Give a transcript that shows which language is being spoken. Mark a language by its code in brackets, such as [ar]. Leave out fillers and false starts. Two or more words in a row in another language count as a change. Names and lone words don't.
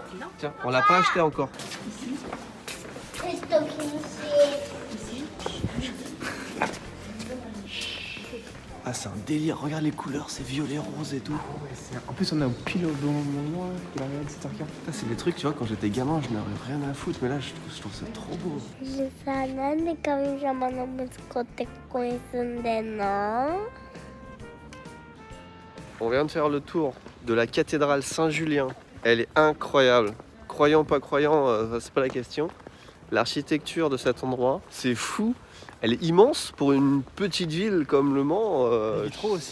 [fr] Tiens, on l'a pas acheté encore. Ah c'est un délire, regarde les couleurs, c'est violet, rose et tout. En plus, on est au pile au bon moment, qu'il arrive à 17h15. Putain, c'est des trucs, tu vois, quand j'étais gamin, je n'aurais rien à foutre, mais là, je trouve ça trop beau. [ja] さ、なんで神様の息子ってここに住んでんの？ [fr] On vient de faire le tour de la cathédrale Saint-Julien. Elle est incroyable. Croyant, pas croyant, c'est pas la question. L'architecture de cet endroit, c'est fou. Elle est immense pour une petite ville comme Le Mans. Les vitraux aussi.